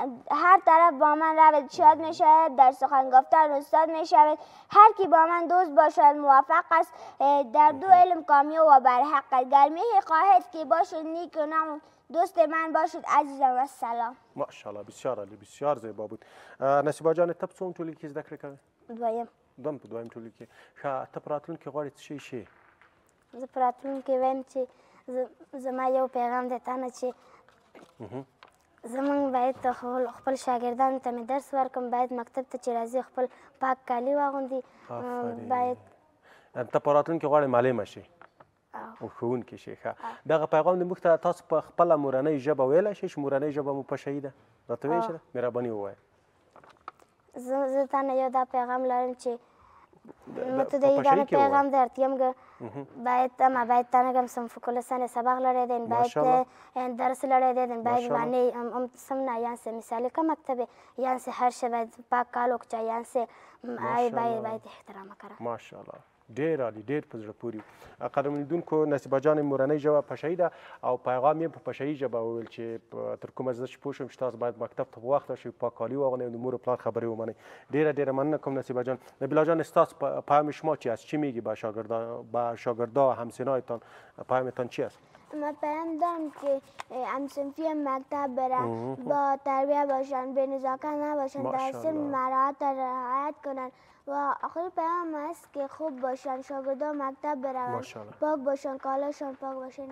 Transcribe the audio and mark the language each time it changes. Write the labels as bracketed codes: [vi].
[fa] هر طرف با من رود شاد میشود، در سخن گفتن استاد میشود. هر کی با من دوست باشد موفق است، در دو علم کامیاب و برحق است. گرمی خواهد که باشد نیک و نام، دوست من باشد عزیزم و سلام. ماشاءالله بسیار عالی، بسیار زیبا بود. [ps] نصیبا جان ته څوم ټولګي کې زده کړې کوې؟ دویم په دویم ټولګي کې. ښه ته په راتلونکي کې غواړې څه شی شې؟ زه په راتلونکي کې وایم چې زما یو پیغام دی تا نه چې زمونږ باید خپل شاګردانو ته مې درس ورکړم، باید مکتب ته چې راځي خپل پاک کالي واغوندي. باید ته په راتلونکي کې غواړې معلمه شې او ښوونکې شې. ښه دغه پیغام دې موږ ته تاسو په خپله مورنۍ ژبه ویلی شئ چې مورنۍ ژبه مو پشهي ده؟ راته ویلی شئ؟ مهرباني ووایه. زه تا نه یو دا پیغام لرم چې تو د ایدان پیغام درتیم که باید تا نگم سنفکل سن سبق لڑے دین باید درس لڑے دین باید وانی سمنا یان سے مثالی که مکتب یان سے هر شب باید پاک کالو کچا یان سے باید احترام کرم. ماشاءالله ډېر عالي، ډېر په زړه پورې. قدرمن لیدونکو نصیبه جانې مورنۍ ژبه پشهي ده او پیغام یې په پشهي ژبه وویل چې تر کومه زه چې پوه شوم چې تاسو باید مکتب ته په وخت راشئ، پاک کالي واغوندئ او د مور و پلار خبرې ومنئ. ډېره مننه کوم نصیبه جان. [fa] نبیلا جان ستاسو پیام شما چی است؟ چی میگی به شاگردا همسنایتان؟ پیامتان چی است؟ من پیام دارم که همصنفی مکتب برن، با تربیت باشن، به نزاکت نباشن، در سن مراحت رعایت کنن و آخری پیام است که خوب باشن، شاگردا مکتب برن، پاک باشن، کالاشان پاک باشن.